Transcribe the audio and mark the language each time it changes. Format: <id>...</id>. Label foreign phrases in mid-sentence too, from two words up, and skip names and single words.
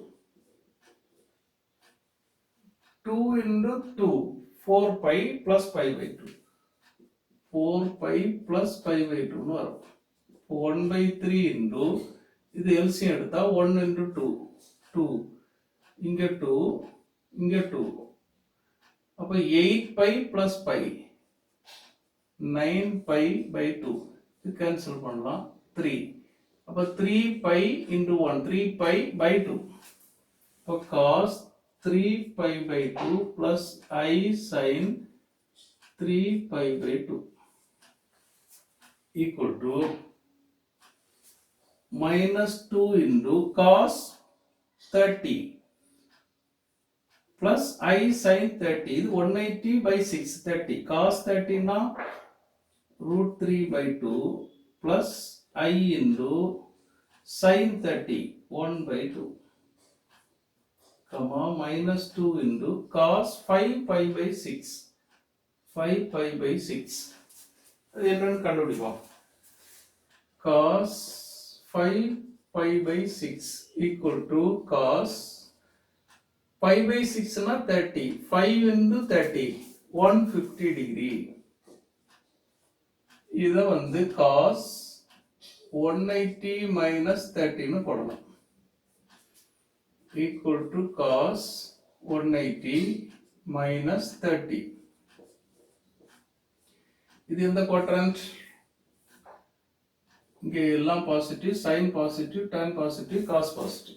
<en>2 into 2 4 pi plus pi by 2 4 pi plus pi by 2</en> <ta>னு வரும்</ta> <en>1 by 3 into</en> <ta>இது LCM எடுத்தா</ta> <en>1 into 2 2 இங்க 2 இங்க 2 அப்ப 8 pi plus pi 9 pi by 2</en> <ta>இது கேன்சல் பண்ணலாம்</ta> <en>3 அப்ப 3 pi into 1 3 pi by 2 அப்ப cos 3 pi by 2 plus I sin 3 pi by 2 equal to minus 2 into cos 30 plus I sin 30 இது 180 by 6 30 cos 30 na root 3 by 2 plus I into sin 30 1 by 2 comma minus 2 into cos 5 pi by 6 5 pi by 6</en> <ta>அது என்னன்னு கண்டுபிடிப்போம்</ta> <en>cos 5 pi by 6 equal to cos pi by 6 na 30 5 into 30 150 degree</en> <ta>இத வந்து</ta> <en>cos 180 minus 30</en> <ta>னு போடலாம்</ta> <en>equal to cos 180 minus 30</en> <ta>இது எந்த</ta> <en>quadrant</en> <ta>இங்க எல்லாம்</ta> <en>positive sin positive tan positive cos positive</en>